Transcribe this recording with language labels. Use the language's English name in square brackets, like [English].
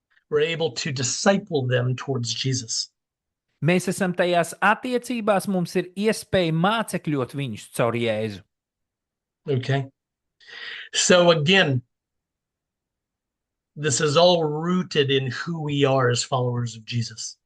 [English] We're able to disciple them towards Jesus. [Latvian] Mēs esam tajās attiecībās, mums ir iespēja mācekļot viņus caur Jēzu. [English] Okay. So again, this is all rooted in who we are as followers of Jesus.